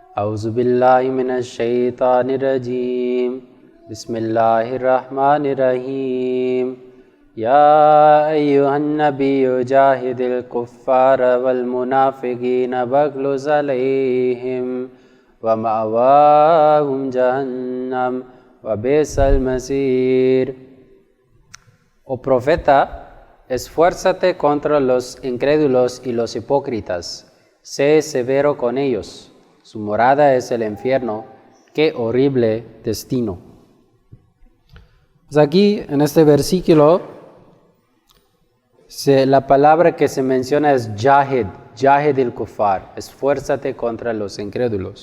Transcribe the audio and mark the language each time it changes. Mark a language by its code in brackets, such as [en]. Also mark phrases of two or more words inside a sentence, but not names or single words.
[ar] أعوذ بالله من الشيطان الرجيم بسم الله الرحمن الرحيم يا أيها النبي جاهد الكفار والمنافقين واغلظ عليهم ومأواهم جهنم وبئس المصير. [es] Oh profeta, esfuérzate contra los incrédulos y los hipócritas. Sé severo con ellos. Su morada es el infierno. ¡Qué horrible destino! Pues aquí, en este versículo, la palabra que se menciona es [ar] جاهد، جاهد الكفار, [es] esfuérzate contra los incrédulos.